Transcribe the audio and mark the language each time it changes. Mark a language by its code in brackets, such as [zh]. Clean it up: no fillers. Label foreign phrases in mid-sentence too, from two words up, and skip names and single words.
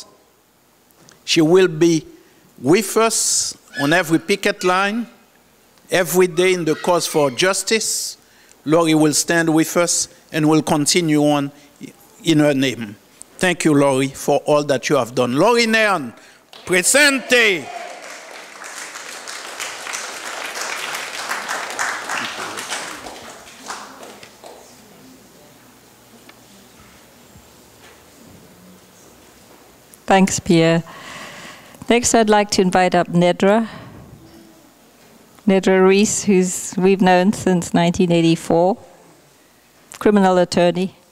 [en] She will be with us on every picket line, every day in the cause for justice. Lori will stand with us and will continue on in her name. Thank you, Lori, for all that you have done. Lori Nairne, presente. Thanks, Pierre. Next, I'd like to invite up Nedra Reese, who's we've known since 1984, criminal attorney.